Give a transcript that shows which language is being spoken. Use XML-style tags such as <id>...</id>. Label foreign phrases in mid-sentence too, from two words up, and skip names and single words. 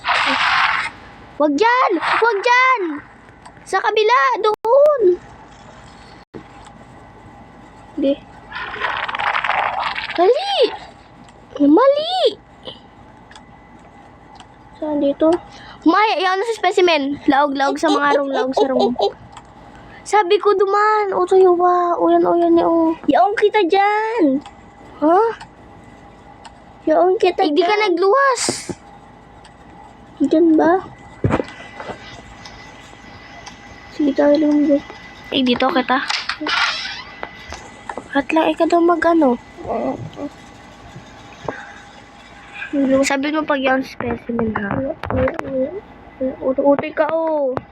<tl>Wag dyan! Sa kabila, doon. Di. Dali! Mali! Saan dito? Maya, yan sa specimen.</tl> <bik>Laog sa mga room, laog sa room. Sabi ko duman. O, tayo ba? Uyan ni o. Yaong kita dyan. Ha? Yaong kita</bik> <tl>Hindi ka nagluwas. Dyan ba? Sige tayo lumabas. Dito kita. At lang, ikaw daw Sabi mo pag yung specimen ha. Utoy ka oh.</tl>